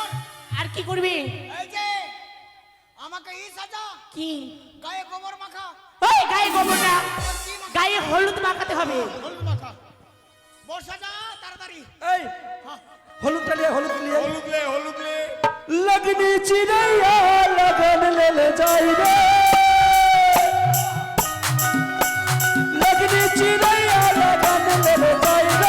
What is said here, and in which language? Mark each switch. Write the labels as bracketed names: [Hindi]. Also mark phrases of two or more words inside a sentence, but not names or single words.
[Bangla] আর কি করবি? এই যে আমাকে ই সাজা, কি গায়ে গোবর মাখা। ওই গায়ে গোবর না, গায়ে হলুদ মাখাতে হবে। হলুদ মাখা, বর সাজা তাড়াতাড়ি। এই হলুদ লিয়ে হলুদ লিয়ে হলুদ লে হলুদ লে। [Bhojpuri] लगनी चिड़ैया लगन ले ले जाई रे, लगनी चिड़ैया लगन ले ले जाई रे।